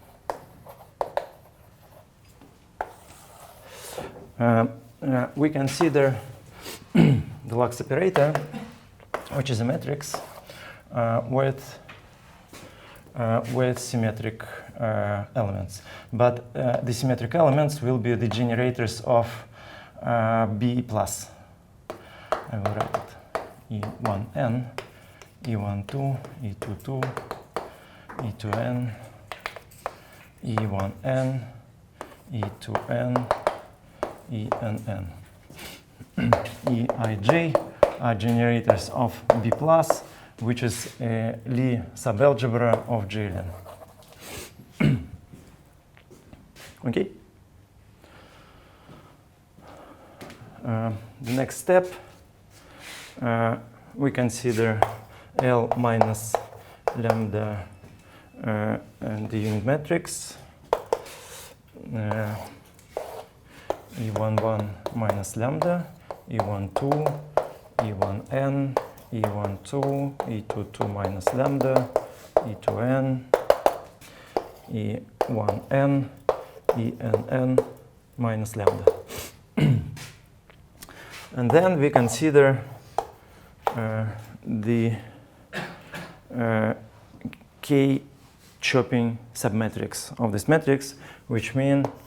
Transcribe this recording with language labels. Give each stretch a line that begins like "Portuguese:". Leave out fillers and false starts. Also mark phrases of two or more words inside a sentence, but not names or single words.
English: We consider the Lux operator, which is a matrix with symmetric elements. But the symmetric elements will be the generators of B plus. I will write it. E1n, E12, E22, E2n, E1n, E2n, ENN. Eij are generators of B plus, which is a Lie subalgebra of GLN. Okay? The next step, we consider L minus lambda and the unit matrix. E11 minus lambda E12, E1n, E12, E22 minus lambda, E2n, E1n, ENN minus lambda. And then we consider the k chopping submetrics of this matrix, which we